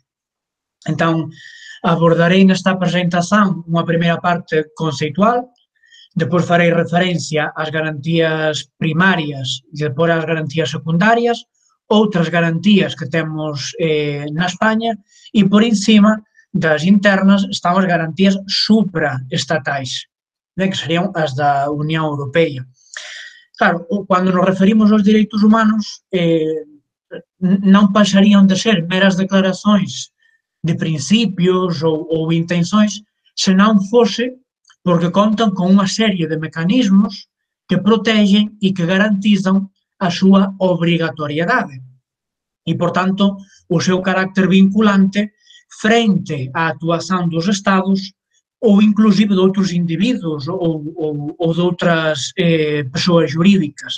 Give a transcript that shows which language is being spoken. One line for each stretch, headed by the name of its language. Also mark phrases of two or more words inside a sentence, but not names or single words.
Portuguese: Então, abordarei nesta apresentação uma primeira parte conceitual, depois farei referência às garantias primárias e depois às garantias secundárias, outras garantias que temos na Espanha, e por em cima das internas
Galician: están as garantías supraestatais, que serían as da Unión Europea. Claro, cando nos referimos aos
Portuguese: direitos humanos,
Galician: non pasarían de ser meras declaracións de principios ou intencións, se non fose porque contan con unha serie de mecanismos que protegen e que garantizan a súa obrigatoriedade e, por tanto, o seu carácter vinculante frente á actuación dos Estados ou inclusive de outros individuos ou de outras persoas jurídicas.